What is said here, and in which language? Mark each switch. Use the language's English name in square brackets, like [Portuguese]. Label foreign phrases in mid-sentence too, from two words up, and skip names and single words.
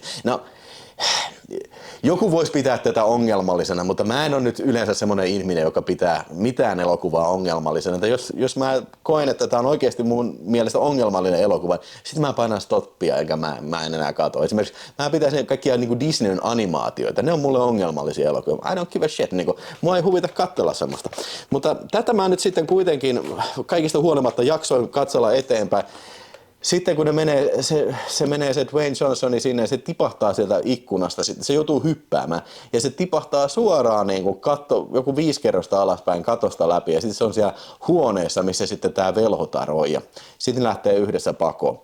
[Finnish] No, joku voisi pitää tätä ongelmallisena, mutta mä en ole nyt yleensä semmoinen ihminen, joka pitää mitään elokuvaa ongelmallisena. Että jos mä koen, että tämä on oikeasti mun mielestä ongelmallinen elokuva, sitten mä painan stoppia eikä mä en enää katso. Esimerkiksi mä pitäisin kaikkia niin kuin Disneyn animaatioita, ne on mulle ongelmallisia elokuvia. [English] I don't give a shit, [Finnish] niin kuin, mua ei huvita katsella semmoista. Mutta tätä mä nyt sitten kuitenkin kaikista huolimatta jaksoin katsella eteenpäin. Sitten kun se menee se Dwayne Johnsoni sinne, se tipahtaa sieltä ikkunasta, se joutuu hyppäämään ja se tipahtaa suoraan niin kuin joku 5 kerrosta alaspäin katosta läpi ja sitten se on siellä huoneessa, missä sitten tämä velhotar on ja sitten lähtee yhdessä pakoon.